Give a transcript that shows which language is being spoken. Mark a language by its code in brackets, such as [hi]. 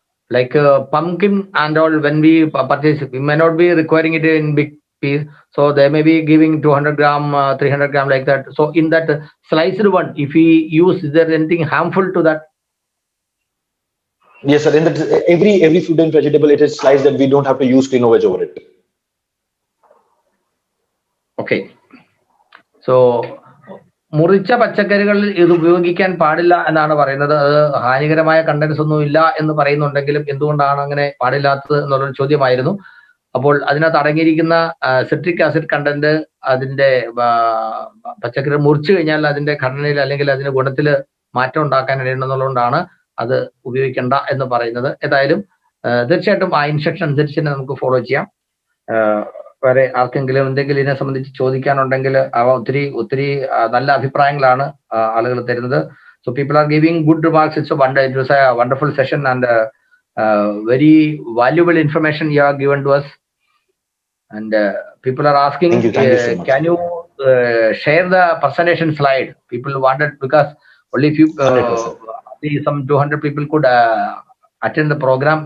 [en] Like pumpkin and all, when we purchase, we may not be requiring it in big piece, so they may be giving 200 gram 300 gram like that. So in that sliced one, if we use, is there anything harmful to that? Yes, sir. In that every fruit and vegetable, it is sliced, that we don't have to use CleanoVeg over it. Okay. [ml] So മുറിച്ച പച്ചക്കറികളിൽ ഇത് ഉപയോഗിക്കാൻ പാടില്ല എന്നാണ് പറയുന്നത്. അത് ഹാനികരമായ contents ഒന്നും ഇല്ല എന്ന് പറയുന്നുണ്ടെങ്കിലും എന്തുകൊണ്ടാണ് അങ്ങനെ പാടില്ലാത്തത് എന്നുള്ളൊരു ചോദ്യമായിരുന്നു. അപ്പോൾ അതിനകത്ത് അടങ്ങിയിരിക്കുന്ന സിട്രിക് ആസിഡ് കണ്ടന്റ് അതിന്റെ പച്ചക്കറി മുറിച്ചു കഴിഞ്ഞാൽ അതിന്റെ ഘടനയിൽ അല്ലെങ്കിൽ അതിന്റെ ഗുണത്തിൽ മാറ്റം ഉണ്ടാക്കാൻ ഇടയുണ്ടെന്നുള്ളതുകൊണ്ടാണ് അത് ഉപയോഗിക്കേണ്ട എന്ന് പറയുന്നത്. ഏതായാലും തീർച്ചയായിട്ടും ആ ഇൻസ്ട്രക്ഷൻ അനുസരിച്ച് തന്നെ നമുക്ക് ഫോളോ ചെയ്യാം. വേറെ ആർക്കെങ്കിലും എന്തെങ്കിലും ഇതിനെ സംബന്ധിച്ച് ചോദിക്കാനുണ്ടെങ്കിൽ അവ ഒത്തിരി നല്ല അഭിപ്രായങ്ങളാണ് ആളുകൾ തരുന്നത്. [en] So people are giving good remarks. It was a wonderful session and very valuable information you have given to us. And people are asking, Thank you so much. Can you share the presentation slide? People wanted, because only few some 200 people could attend the program.